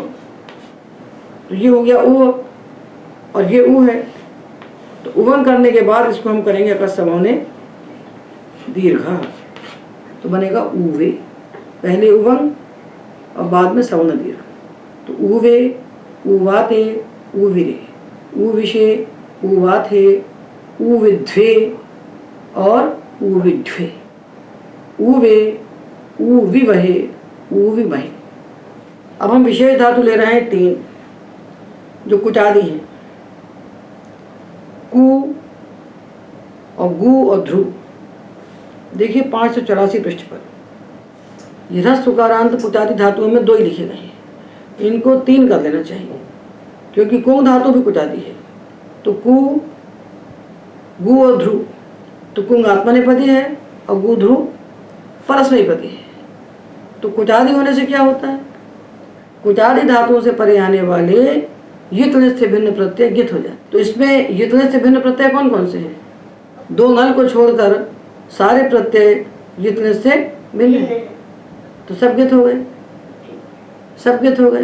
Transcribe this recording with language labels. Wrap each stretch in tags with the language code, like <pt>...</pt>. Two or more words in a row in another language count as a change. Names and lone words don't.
<hi>तो ये हो गया उ और ये उ है। तो उवंग करने के बाद इसको हम करेंगे अकस्सवने दीर्घा तो बनेगा उवे। पहले उवंग और बाद में सवर्ण दीर्घ।</hi> <sa>तो उवे, उवाते, उविरे, उविषे, उवाथे, उविध्वे और उविध्वे, उवे, उविवहे, उविमहे।</sa> <hi>अब हम विशेष धातु ले रहे हैं 3 जो कुचादी हैं, कु और गु और ध्रु। देखिए 584 पृष्ठ पर ये ह्रस्व उकारांत कुचादी धातुओं में 2 ही लिखे गए हैं, इनको 3 कर देना चाहिए क्योंकि कुंग धातु भी कुचादी है। तो कु, गु और ध्रु, तो कुंग आत्मनेपदी है और गु ध्रु परस्मैपदी है। तो कुचादी होने से क्या होता है? कुचादी धातुओं से परे आने वाले युतनिष्ठ से भिन्न प्रत्यय गित हो जाए। तो इसमें युतनिष्ठ से भिन्न प्रत्यय कौन कौन से हैं? 2 नल को छोड़कर सारे प्रत्यय युतनिष्ठ से भिन्न है तो सब गित हो गए, सब गित हो गए।</hi>